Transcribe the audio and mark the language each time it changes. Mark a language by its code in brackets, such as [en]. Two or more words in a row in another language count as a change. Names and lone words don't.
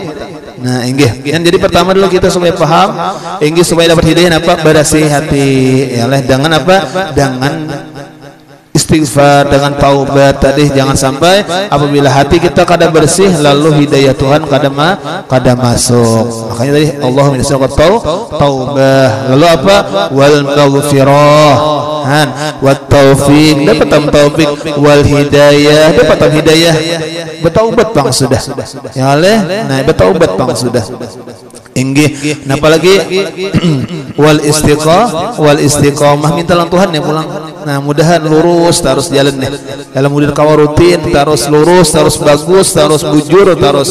[bjn] Nah inggih yang jadi pertama dulu kita supaya paham inggih supaya dapat hidayah apa? Bersih hati ya leh dengan apa? Dengan istighfar, dengan taubat tadi. Jangan sampai apabila hati kita kada bersih lalu hidayah Tuhan kada masuk. Makanya tadi [ar] Allahumma inna nas'aluka taubah, [bjn] lalu apa? [ar] Wal maghfirah, wat taufiq, [bjn] dapat taufik, [ar] wal hidayah, [bjn] dapat hidayah. Bertaubat bang sudah ya leh. Nah bertaubat bang sudah inggih. Nah apalagi [ar] wal istiqamah [bjn] minta lang Tuhan ya pulang. Nah mudahan lurus terus jalan nih dalam mudah kawa rutin terus lurus terus bagus terus bujur terus.